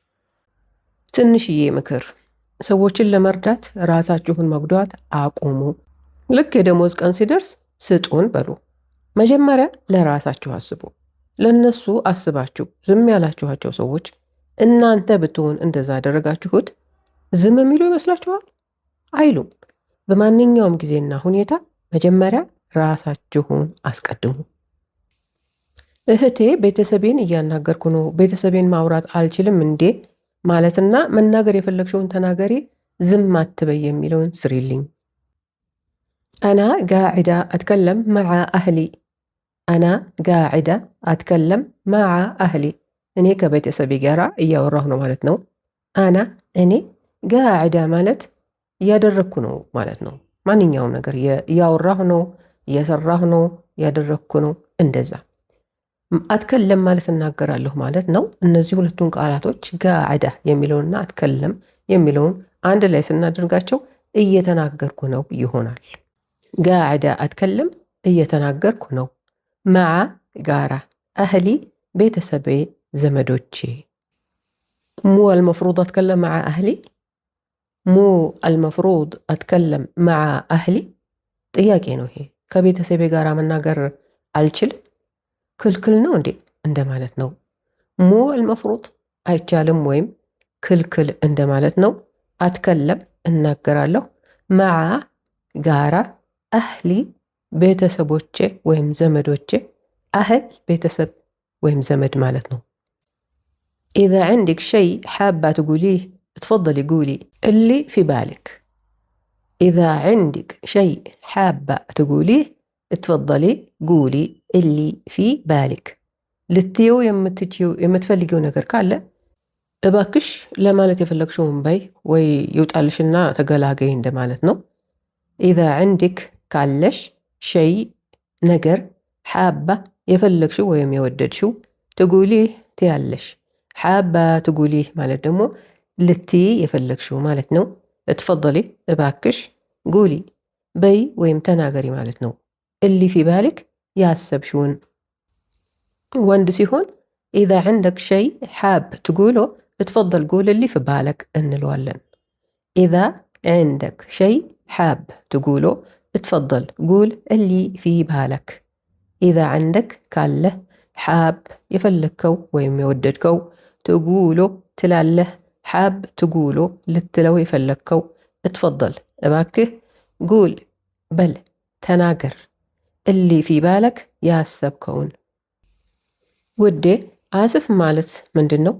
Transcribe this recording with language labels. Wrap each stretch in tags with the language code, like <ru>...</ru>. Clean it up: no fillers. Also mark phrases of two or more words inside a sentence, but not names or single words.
<am>ትንሽዬ ምክር ሰዎችን ለመርዳት ራሳችሁን መጉዳት አቁሙ ልክ የደሞዝ ቀን ሲደርስ ስጡን በሉ መጀመሪያ ለራሳችሁ አስቡ ለነሱ አስባችሁ ዝም ያላችኋቸው ሰዎች እናንተ ብትሆን እንደዛ አደረጋችሁት ዝም የሚሉ ይመስላችኋል አይሉም በማንኛውም ጊዜና ሁኔታ መጀመሪያ ራሳችሁን አስቀድሙ እህቴ ቤተሰቤን እያናገርኩ ነው ቤተሰቤን ማውራት አልችልም እንዴ ማለትና መናገር የፈለግሽውን ተናገሪ ዝም አትበይ የሚለውን ስሪልኝ</am> <ar>أنا قاعدة أتكلم مع أهلي أنا قاعدة أتكلم مع أهلي</ar> <am>እኔ ከቤተሰቤ ጋር እያወራሁ ነው ማለት ነው እኔ قاعدة ማለት እያደረግኩ ነው ማለት ነው ማንኛውም ነገር እያወራሁ ነው እየሰራሁ ነው እያደረግኩ ነው እንደዛ أتكلم ማለት እናገራለሁ ማለት ነው እነዚህ ሁለቱን ቃላቶች قاعدة የሚለውና أتكلم የሚለውን አንድ ላይ ስናደርጋቸው እየተናገርኩ ነው ይሆናል</am> <ar>قاعدة أتكلم</ar> <am>እየተናገርኩ ነው مع ጋራ أهلي ቤተሰቤ ዘመዶቼ</am> <ar>مو المفروض أتكلم مع أهلي مو المفروض أتكلم مع أهلي</ar> <am>ጥያቄ ነው ይሄ ከቤተሰቤ ጋር መናገር አልችልም ክልክል ነው እንዴ እንደማለት ነው</am> <ar>مو المفروض</ar> <am>አይቻልም ወይም ክልክል እንደማለት ነው አትከለም እናገራለሁ مع</am> <ar>ጋራ أهلي</ar> <am>ቤተሰቦቼ ወይም ዘመዶቼ</am> <ar>أهل</ar> <am>ቤተሰብ ወይም ዘመድ ማለት ነው</am> <ar>إذا عندك شيء حابة تقوليه تفضلي قولي اللي في بالك إذا عندك شيء حابة تقوليه تفضلي قولي اللي في بالك للتيو يمتفلقيو نقر كالا እባክሽ</ar> <am>ለማለት የፈለግሽውን በይ ወይ ይውጣልሽና ተገላገይ እንደማለት ነው</am> <ar>إذا عندك</ar> <am>ካለሽ شيء ነገር حابة የፈለግሽው ወይም የወደድሽው تقوليه ትያለሽ</am> <ar>حابة تقوليه</ar> <am>ማለት ደግሞ ልትይ የፈለግሽው ማለት ነው اتفضلي እባክሽ قولي በይ ወይም ተናገሪ ማለት ነው።</am> <ar>اللي في بالك</ar> <am>ያሰብሽውን። ወንድ ሲሆን</am> <ar>إذا عندك شيء حاب تقوله اتفضل قول اللي في بالك እንለዋለን። إذا عندك شيء حاب تقوله اتفضل قول اللي في بالك. إذا عندك</ar> <am>ካለህ حاب የፈለግከው ወይም የወደድከው تقوله ትላለህ</am> <ar>حاب تقوله</ar> <am>ልትለው የፈለግከው اتفضل እባክህ قول በል ተናገር</am> <ar>اللي في بالك</ar> <am>ያሰብከውን። ውዴ አስፍ ማለት ምንድን ነው?</am>